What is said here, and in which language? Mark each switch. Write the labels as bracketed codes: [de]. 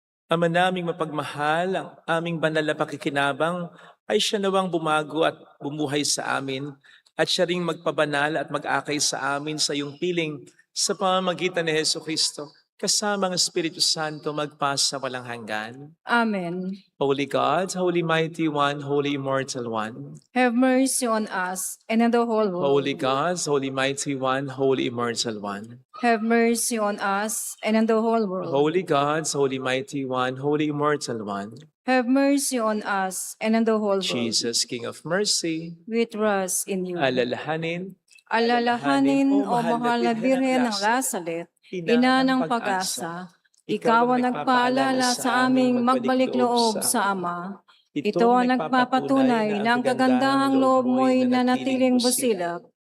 [tl] Ama naming mapagmahal, ang aming banal na pakikinabang ay siya nawang bumago at bumuhay sa amin at siya ring magpabanal at mag-akay sa amin sa iyong piling sa pamamagitan ni Jesucristo kasama ang Espiritu Santo magpasa walang hanggan. Amen. [en] Holy God, Holy Mighty One, Holy Immortal One. Have mercy on us and on the whole world. Holy God, Holy Mighty One, Holy Immortal One. Have mercy on us and on the whole world. Holy God, Holy Mighty One, Holy Immortal One. Have mercy on us and on the whole world. Jesus, King of Mercy, We trust in you. [tl] alalahanin, Alalahanin, O mahal na Birhen ng Lazaret, Ina ng pag-asa, ikaw ang nagpaalala sa aming magbalik loob sa Ama. Ito ang nagpapatunay ng kagandahang loob mo'y nanatiling busilak.